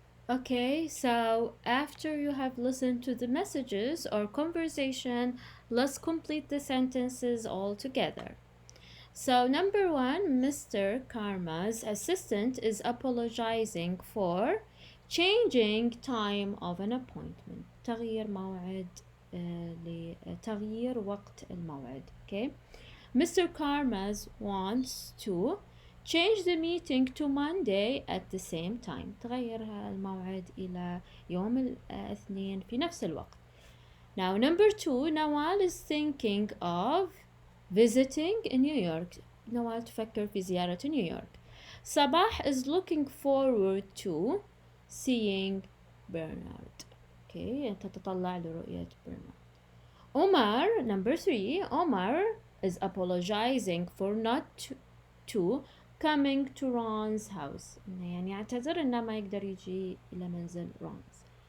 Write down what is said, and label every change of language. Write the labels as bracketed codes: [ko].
[en] Okay, so after you have listened to the messages or conversation, let's complete the sentences all together. So number 1, Mr. Karma's assistant is apologizing for changing time of an appointment. [ar] تغيير موعد لتغيير وقت الموعد. [en] Okay. Mr. Karmas wants to change the meeting to Monday at the same time. [ar] تغير الموعد إلى يوم الاثنين في نفس الوقت. [en] Now number 2, Nawal is thinking of visiting in New York. [ar] نوال تفكر في زيارة نيويورك. [en] صباح is looking forward to seeing Bernard. Okay, [ar] تتطلع لرؤية [en] Bernard. Omar, number 3, Omar is apologizing for not to coming to Ron's house. [ar] يعني يعتذر إنه ما يقدر يجي إلى منزل Ron's.